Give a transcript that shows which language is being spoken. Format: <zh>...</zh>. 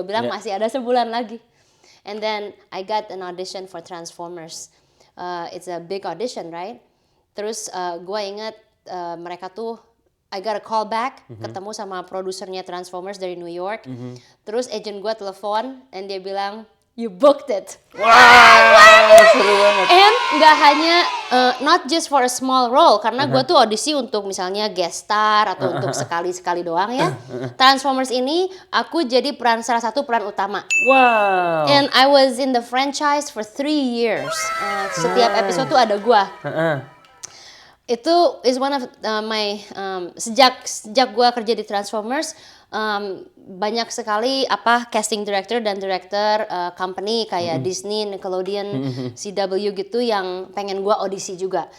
<id>Gue bilang masih ada sebulan lagi.</id> <en>And then I got an audition for Transformers. It's a big audition, right?</en> <id>Terus gue ingat mereka tuh</id> <en>I got a call back,</en> <id>ketemu sama produsernya Transformers dari New York. Terus agent gue telepon, and dia bilang,</id> <en>you booked it.</en> <id>Wow, seru banget. And nggak hanya</id> <en>not just for a small role,</en> <id>karena gue tuh audisi untuk misalnya guest star atau untuk sekali-sekali doang ya. Transformers ini aku jadi salah satu peran utama. Wow.</id> <en>And I was in the franchise for 3 years.</en> <id>Setiap episode tuh ada gue. Itu</id> <en>is one of my</en> <id>sejak gue kerja di Transformers, banyak sekali casting director dan director company kayak Disney, Nickelodeon, CW gitu yang pengen gue audisi juga.</id>